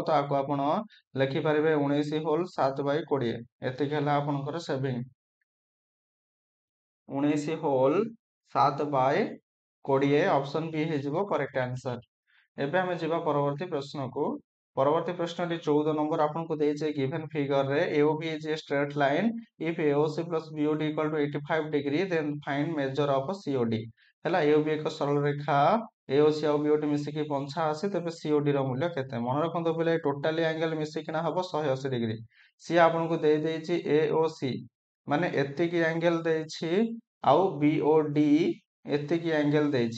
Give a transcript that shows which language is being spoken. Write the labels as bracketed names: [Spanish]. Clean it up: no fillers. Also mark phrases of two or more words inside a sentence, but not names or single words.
[Odia] ତ ଆକୁ ଆପଣ ଲେଖିପାରିବେ 19 ହୋଲ୍ 7/20। ଏତିକି ହେଲା ଆପଣଙ୍କର ସେଭିଂ, 19 ହୋଲ୍ 7/20। ଅପସନ୍ ବି ହେଇଯିବ [English] correct answer. [Odia] ଏବେ ଆମେ ଯିବା ପରବର୍ତ୍ତୀ ପ୍ରଶ୍ନକୁ। ପରବର୍ତ୍ତୀ ପ୍ରଶ୍ନଟି 14 ନମ୍ବର ଆପଣଙ୍କୁ ଦେଇଛି [English] given figure AOB is a straight line if AOC plus BOD equal to 85 degree then find measure of COD। [Odia] ହେଲା, AOB ଏକ ସରଳ ରେଖା, AOC ଆଉ BOD ମିଶିକି 85, ତେବେ COD ର ମୂଲ୍ୟ କେତେ? ମନେ ରଖନ୍ତୁ ପିଲେ, [English] totally angle [Odia] ମିଶିକିନା ହବ 180 ଡିଗ୍ରୀ। ସିଏ ଆପଣଙ୍କୁ ଦେଇଛି AOC ମାନେ ଏତିକି ଆଙ୍ଗେଲ ଦେଇଛି, ଆଉ BOD ଏତିକି ଆଙ୍ଗେଲ ଦେଇଛି।